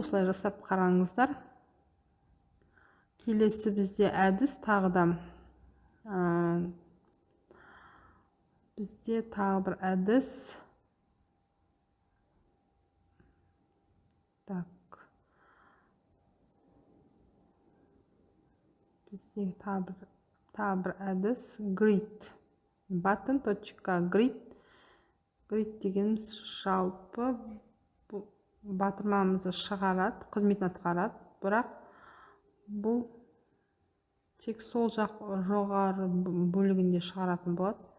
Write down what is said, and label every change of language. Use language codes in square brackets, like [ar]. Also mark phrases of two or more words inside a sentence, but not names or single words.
[kk] Осылай жасап қараңыздар. Келесі бізде әдіс тағы да бізде тағы бір әдіс. Бізде тағы бір әдіс grid. [en] Button.grid. [kk] Grid дегеніміз жалпы батырмамызды шығарады, қызметін атқарады. Бірақ бұл тек сол жоғары бөлігінде шығаратын болады.